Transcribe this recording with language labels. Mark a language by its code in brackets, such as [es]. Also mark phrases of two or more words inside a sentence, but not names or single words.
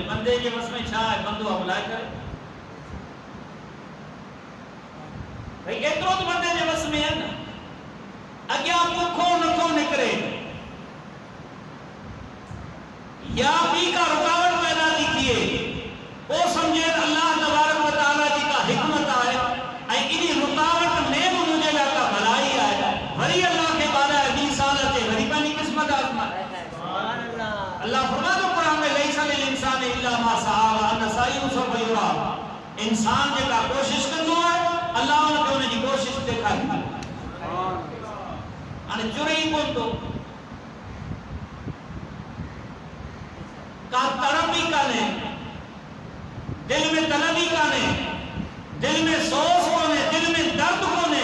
[sd] बंदे जे वस में छा आहे? बंदो अप्लाई करे. भई एतिरो त बंदे जे वस में आहे न. अॻियां बुखो नथो निकिरे या ॿी का रुकावट पैदा थी थिए, पोइ सम्झे त अल्लाह [ar] تبارك وتعالى [sd] जी का हिकमत आहे ऐं इन रुकावट में बि मुंहिंजे लाइ का भलाई आहे. वरी अल्लाह खे ॿारहां 20 साल अचे, वरी पंहिंजी क़िस्मत आज़माए. अल्लाह फरमातो क़ुरान में, [ar] ليس للإنسان إلا ما سعى وأن سعيه سوف يرى. [sd] इंसान जेका कोशिश कंदो आहे, अल्लाह हुनखे हुनजी कोशिश ॾेखारींदो. हाणे चुरे ई कोन थो, का तड़प ई कान्हे, दिल में तलब ई कान्हे, दिल में सोच कोन्हे, दिल में दर्द कोन्हे.